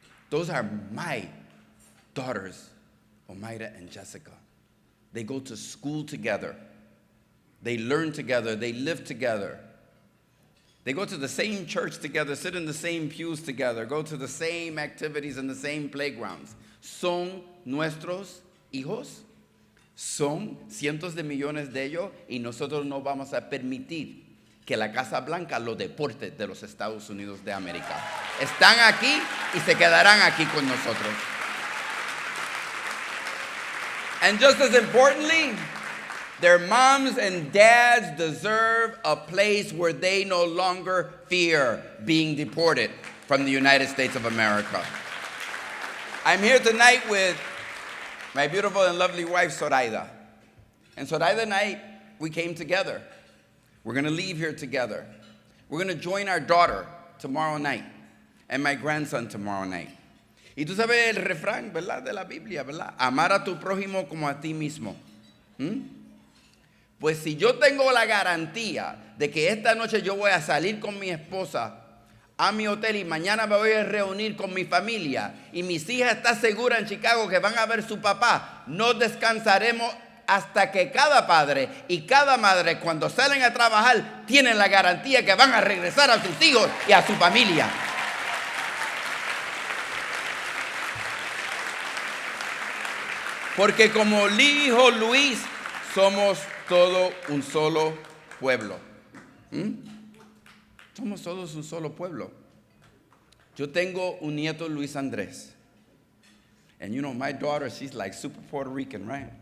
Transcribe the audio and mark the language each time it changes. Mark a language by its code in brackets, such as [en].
[en] Those are my daughters, Omaira and Jessica. They go to school together. They learn together. They live together. They go to the same church together, sit in the same pews together, go to the same activities in the same playgrounds. [es] Son nuestros hijos. Son cientos de millones de ellos y nosotros no vamos a permitir que la Casa Blanca los deporte de los Estados Unidos de América. Están aquí y se quedarán aquí con nosotros. [en] And just as importantly, their moms and dads deserve a place where they no longer fear being deported from the United States of America. I'm here tonight with my beautiful and lovely wife, Zoraida. And Zoraida and I, we came together. We're going to leave here together. We're going to join our daughter tomorrow night and my grandson tomorrow night. [es] Y tú sabes el refrán, ¿verdad? De la Biblia, ¿verdad? Amar a tu prójimo como a ti mismo. Pues si yo tengo la garantía de que esta noche yo voy a salir con mi esposa a mi hotel y mañana me voy a reunir con mi familia y mis hijas están seguras en Chicago que van a ver su papá, no descansaremos hasta que cada padre y cada madre cuando salen a trabajar tienen la garantía que van a regresar a sus hijos y a su familia. Porque como dijo Luis, somos todo un solo pueblo. Somos todos un solo pueblo. Yo tengo un nieto, Luis Andrés. [en] And you know, my daughter, she's like super Puerto Rican, right?